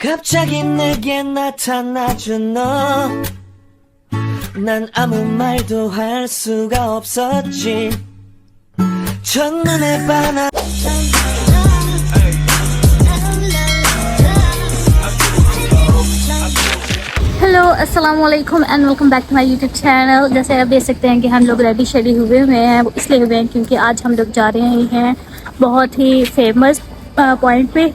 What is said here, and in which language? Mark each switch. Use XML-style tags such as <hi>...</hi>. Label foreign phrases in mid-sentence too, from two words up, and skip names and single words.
<ko>갑자기 내게 나타나준 너 난 아무 말도 할 수가 없었지 첫눈에 반한</ko> <en>hello</en> <ar>السلام عليكم</ar> <en>and welcome back to my YouTube channel.</en> <hi>जैसे आप देख सकते हैं कि हम लोग रेडी शेडी हुए हैं, वो इसलिए हुए हैं क्योंकि आज हम लोग जा रहे हैं बहुत ही</hi> <en>famous point</en> <hi>पे।</hi>